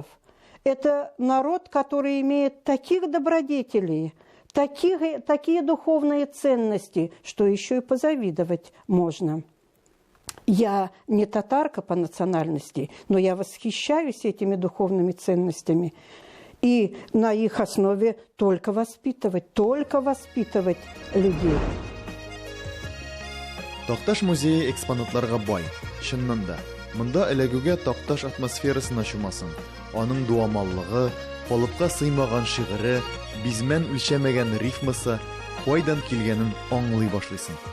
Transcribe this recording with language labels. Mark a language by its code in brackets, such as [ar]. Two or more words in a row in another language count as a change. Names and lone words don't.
[ru] Это народ, который имеет таких добродетелей, такие духовные ценности, что еще и позавидовать можно. Я не татарка по национальности, но я восхищаюсь этими духовными ценностями. И на их основе только воспитывать людей. [tt] Такташ музее экспонатларга бай. Чыннан да. Монда эләгүгә Такташ атмосферасына чумасын. Аның дуамаллыгы, калыпка сыймаган шигыре, бизмән үлчәмәгән рифмасы кайдан килгәнен аңлый башлыйсың.